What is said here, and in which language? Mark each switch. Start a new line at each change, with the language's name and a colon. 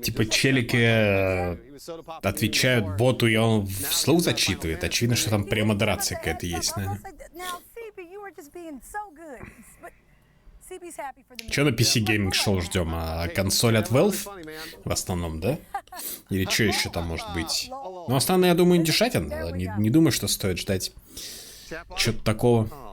Russian: Типа челики отвечают боту, и он вслух зачитывает. Очевидно, что там премодерация какая-то есть, наверное.
English: Now, CB, you were just being so good. But CB's happy for the
Russian: Че на PC Gaming Show ждем? А консоль от Valve? В основном, да? Или что еще там может быть? Ну, основное, я думаю, индюшатин. Не думаю, что стоит ждать чего-то такого.